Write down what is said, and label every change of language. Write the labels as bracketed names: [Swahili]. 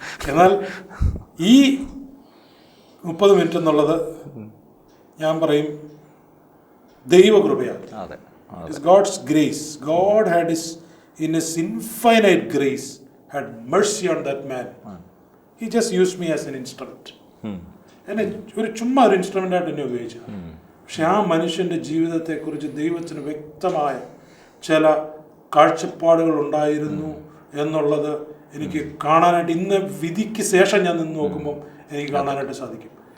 [Malayalam] എന്നാൽ ഈ 30 മിനിറ്റ് എന്നുള്ളത് ഞാൻ പറയും ദൈവകൃപയാണ്. [English] It's God's grace. God had in His infinite grace had mercy on that man. He just used me as an instrument. [Malayalam] എന്നെ ചുമ്മാ ഒരു ഇൻസ്ട്രുമെൻ്റ് ആയിട്ട് എന്നെ ഉപയോഗിച്ചു. പക്ഷെ ആ മനുഷ്യൻ്റെ ജീവിതത്തെക്കുറിച്ച് ദൈവത്തിന് വ്യക്തമായ ചില കാഴ്ചപ്പാടുകൾ ഉണ്ടായിരുന്നു എന്നുള്ളത് എനിക്ക് കാണാനായിട്ട്, ഇന്ന് വിധിക്ക് ശേഷം ഞാൻ നിന്ന് നോക്കുമ്പോൾ എനിക്ക് കാണാനായിട്ട് സാധിക്കും.